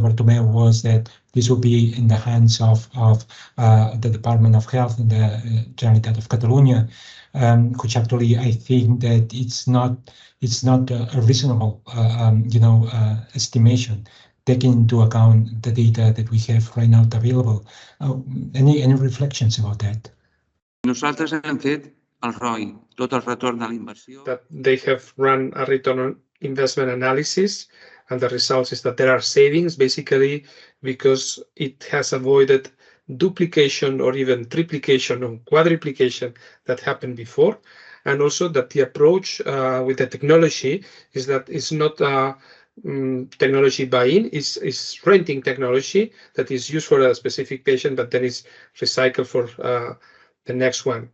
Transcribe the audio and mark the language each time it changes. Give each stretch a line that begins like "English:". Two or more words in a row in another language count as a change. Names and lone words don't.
English: Bartomeu, was that this will be in the hands of the Department of Health and the Generalitat of Catalonia, which actually I think that it's not a reasonable estimation, taking into account the data that we have right now available. Any reflections about that?
Catalan: Nosaltres hem fet el ROI, tot el retorn de la inversió.
English: That they have run a return on investment analysis, and the results is that there are savings basically because it has avoided duplication or even triplication or quadruplication that happened before. And also that the approach with the technology is that it's not technology buy-in, is renting technology that is used for a specific patient, but then is recycled for the next one.